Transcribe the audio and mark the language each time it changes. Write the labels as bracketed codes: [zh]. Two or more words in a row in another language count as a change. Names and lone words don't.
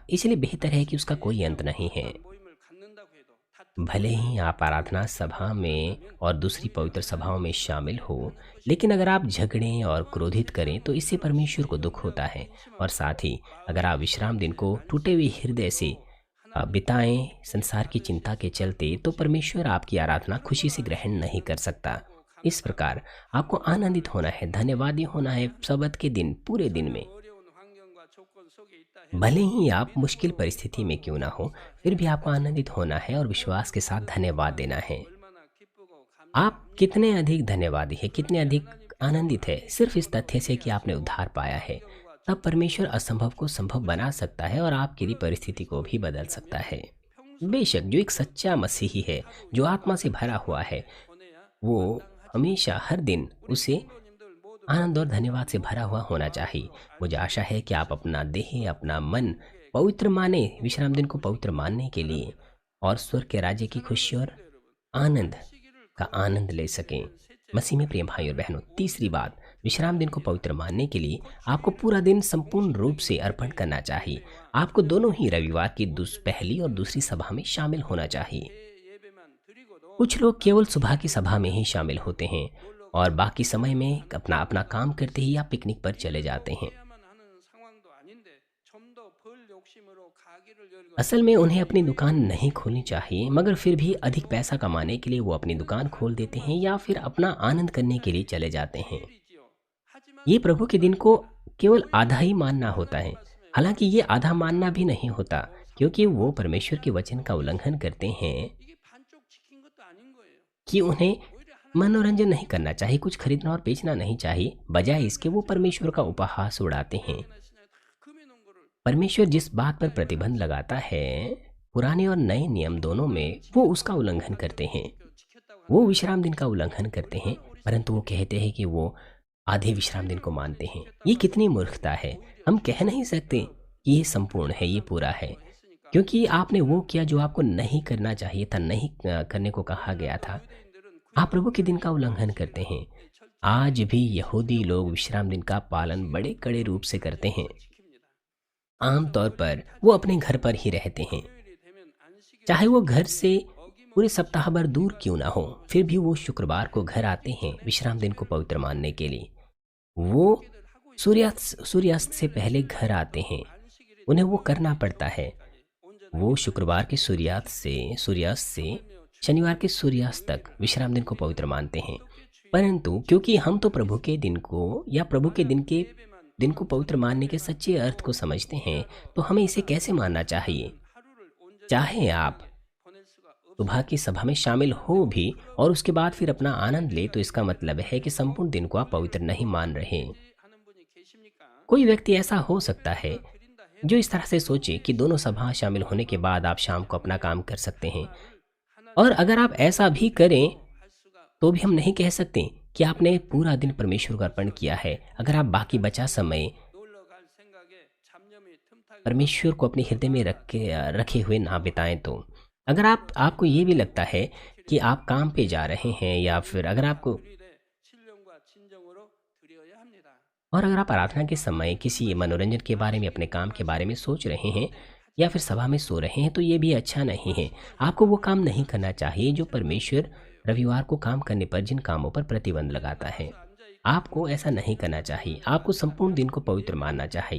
[hi] इसलिए बेहतर है कि उसका कोई अंत नहीं है। भले ही आप आराधना सभा में और दूसरी पवित्र सभाओं में शामिल हो, लेकिन अगर आप झगड़ें और क्रोधित करें तो इससे परमेश्वर को दुख होता है। और साथ ही अगर आप विश्राम दिन को टूटे हुए हृदय से बिताएं संसार की चिंता के चलते, तो परमेश्वर आपकी आराधना खुशी से ग्रहण नहीं कर सकता। इस प्रकार आपको आनंदित होना है, धन्यवादी होना है सबत के दिन, पूरे दिन में। [ko] 전혀 어려운 환경과 조건 속에 있다 [hi] भले [ko] 해도 [hi] ही आप मुश्किल [ko] 믿음으로 [hi] परिस्थिति में क्यों ना हो, फिर भी [ko] 감사해야 [hi] आपको आनंदित होना है और विश्वास के साथ धन्यवाद देना है। [ko] 얼마나 기쁘고 [hi] आप [ko] 감사합니까? [hi] कितने अधिक धन्यवादी हैं, कितने [ko] 그렇게 [hi] अधिक [ko] 하나님께서 [hi] आनंदित है सिर्फ इस तथ्य से कि आपने उद्धार पाया है। [ko] 환경과 [hi] तब परमेश्वर असंभव को संभव [ko] 그것이 [hi] बना सकता है और आपके लिए [ko] 그런 [hi] परिस्थिति को भी बदल सकता [ko] 그리스도인이라면 [hi] है। [ko] 평소에 [hi] बेशक जो एक सच्चा मसीही है, [ko] 하루 [hi] जो आत्मा से [ko] 영광과 [hi] भरा हुआ है, [ko] 평안을 보내야 [hi] वो [ko] 마땅하지. [hi] हमेशा हर दिन [ko] 우리 [hi] उसे [ko] 성도님들 모두 [hi] आनंद और [ko] 믿음과 [hi] धन्यवाद से भरा हुआ [ko] 모든 [hi] होना चाहिए। [ko] 마음으로 [hi] मुझे आशा है कि आप [ko] 알고 [hi] अपना देह, अपना मन [ko] 함께 [hi] पवित्र माने, [ko] 기쁘고 [hi] विश्राम दिन को पवित्र [ko] 기쁘시길 [hi] मानने के लिए [ko] 바랍니다. [hi] और स्वर्ग के राज्य की [ko] 사랑하는 [hi] खुशी और [ko] 성도 여러분, [hi] आनंद [ko] 안식일을 [hi] का [ko] 거룩히 [hi] आनंद ले [ko] 지키게 [hi] सकें। [ko] 된 셋째, [hi] मसीह में प्रिय भाई और बहनों, [ko] 하나님 [hi] तीसरी बात, [ko] 온전히 [hi] विश्राम दिन को [ko] 드리는 [hi] पवित्र मानने के लिए [ko] 곧 [hi] आपको [ko] 주일을 [hi] पूरा दिन संपूर्ण रूप से [ko] 공식적인 [hi] अर्पण करना चाहिए। [ko] 예배와 [hi] आपको दोनों ही [ko] 저녁 [hi] रविवार की [ko] 온전히 [hi] पहली और दूसरी [ko] 참여해야 [hi] सभा में [ko] 됩니다. [hi] शामिल होना [ko] 어떤 [hi] चाहिए। [ko] 예배만 드리고도 [hi] कुछ लोग केवल सुबह की [ko] 남은 [hi] सभा में ही [ko] 시간은 [hi] शामिल होते हैं [ko] 놀러 [hi] और [ko] 가고 [hi] बाकी समय में [ko] 하는 [hi] अपना अपना [ko] 경우가 [hi] काम करते ही या [ko] 있습니다. [hi] पिकनिक पर चले [ko] 이대로 [hi] जाते हैं। [ko] 해야만 하는 상황도 아닌데 좀 더 벌 욕심으로 가게를 열거나 [hi] असल में उन्हें अपनी दुकान [ko] 유익을 [hi] नहीं खोलनी चाहिए, मगर फिर भी अधिक पैसा कमाने के लिए वो अपनी दुकान खोल देते हैं या फिर अपना आनंद करने के लिए चले जाते हैं। [ko] 일이지요. 하지만 [hi] ये प्रभु के दिन को केवल [ko] 우리 [hi] आधा ही मानना होता है। [ko] 말씀에 [hi] हालांकि ये आधा मानना भी नहीं होता, क्योंकि वो परमेश्वर के वचन का उल्लंघन करते हैं [ko] 이게 반쪽 지킨 것도 아닌 거예요. [hi] कि उन्हें [ko] 오히려 하나님 [hi] मनोरंजन नहीं करना चाहिए, कुछ खरीदना और बेचना नहीं चाहिए। बजाय इसके वो परमेश्वर का उपहास उड़ाते हैं। [ko] 시장이나 다 금해놓은 거를 [hi] परमेश्वर जिस बात पर प्रतिबंध लगाता है, पुराने और नए नियम दोनों में, वो उसका उल्लंघन करते हैं। [ko] 지켰다고 [hi] वो [ko] 하는 [hi] विश्राम दिन का उल्लंघन करते हैं, परंतु वो कहते हैं कि वो आधे विश्राम दिन को मानते हैं। ये कितनी मूर्खता है। हम कह नहीं सकते कि ये संपूर्ण है, ये पूरा है, [ko] 했으니까 [hi] क्योंकि आपने वो किया जो आपको नहीं करना चाहिए था, नहीं करने को कहा गया था। [ko] 유대인들은 [hi] आप प्रभु के दिन का उल्लंघन करते हैं। आज भी यहूदी लोग विश्राम दिन का पालन बड़े कड़े रूप से करते हैं। [ko] 지킵니다. [hi] आमतौर पर वो अपने घर पर ही रहते हैं, [ko] 금요일이 되면 안식일 [hi] चाहे वो घर से [ko] 어김없이 [hi] पूरे सप्ताह भर दूर क्यों ना हो, फिर भी वो शुक्रवार को घर आते हैं विश्राम दिन को पवित्र मानने के लिए। वो [ko] 기도를 하고 있어요. [hi] सूर्यास्त से पहले घर आते हैं, [ko] 안식일이 [hi] उन्हें वो करना पड़ता है। [ko] 온전하게 [hi] वो शुक्रवार के सूर्यास्त से शनिवार के सूर्यास्त तक विश्राम दिन को पवित्र मानते हैं। परंतु क्योंकि हम तो प्रभु के दिन को या प्रभु के दिन को पवित्र मानने के सच्चे अर्थ को समझते हैं, तो हमें इसे कैसे मानना चाहिए। [ko] 하루를 온전히 [hi] चाहे आप [ko] 보낼 수가 없. [hi] सुबह की सभा में शामिल हो भी और उसके बाद फिर अपना आनंद ले, तो इसका मतलब है कि संपूर्ण दिन को आप पवित्र नहीं मान रहे। [ko] 하는 분이 계십니까? [hi] कोई व्यक्ति ऐसा हो सकता है [ko] 드린다 해 [hi] जो इस तरह से सोचे कि दोनों सभा शामिल होने के बाद आप शाम को अपना काम कर सकते हैं। [ko] 하나님 [hi] और अगर आप ऐसा भी करें [ko] 할 수가 [hi] तो भी हम नहीं कह सकते कि आपने पूरा दिन परमेश्वर को अर्पण किया है, अगर आप बाकी बचा समय [ko] 놀러 갈 생각에 잡념이 틈타게 [hi] परमेश्वर को अपने हृदय में रखे हुए ना बिताएं। तो अगर आपको ये भी लगता है कि आप काम पे जा रहे हैं, या फिर अगर आपको [ko] 드리되 신령과 진정으로 드려야 합니다. [hi] और अगर आप प्रार्थना के समय किसी मनोरंजन के बारे में, अपने काम के बारे में सोच रहे हैं या फिर सभा में सो रहे हैं, तो ये भी अच्छा नहीं है। आपको वो काम नहीं करना चाहिए जो परमेश्वर रविवार को काम करने पर जिन कामों पर प्रतिबंध लगाता है। आपको ऐसा नहीं करना चाहिए। आपको संपूर्ण दिन को पवित्र मानना चाहिए।